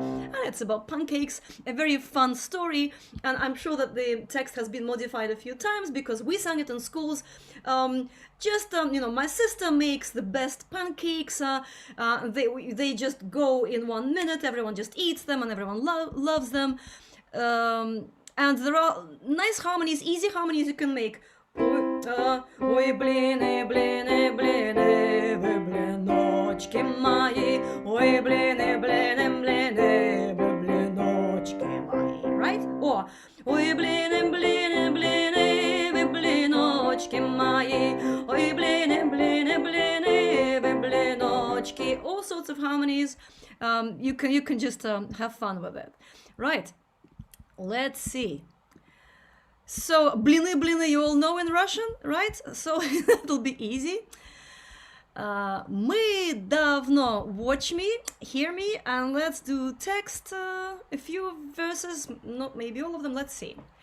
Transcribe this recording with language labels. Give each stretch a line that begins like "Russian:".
English: And it's about pancakes, a very fun story, and I'm sure that the text has been modified a few times because we sang it in schools. My sister makes the best pancakes. They just go in 1 minute. Everyone just eats them, and everyone loves them. And there are nice harmonies, easy harmonies you can make.
Russian: Ой, блины, блины, блины, вы блиночки мои. Ой, блины, блины, блины, вы блиночки мои.
English: Right?
Russian: Or ой, блины, блины, блины, вы блиночки мои. Ой, блины, блины, блины, вы блиночки.
English: All sorts of harmonies. You can just have fun with it. Right? Let's see. So, blины, blины, you all know in Russian, right? So, it'll be easy.
Russian: Мы давно,
English: watch me, hear me, and let's do text, a few verses, not maybe all of them, let's see.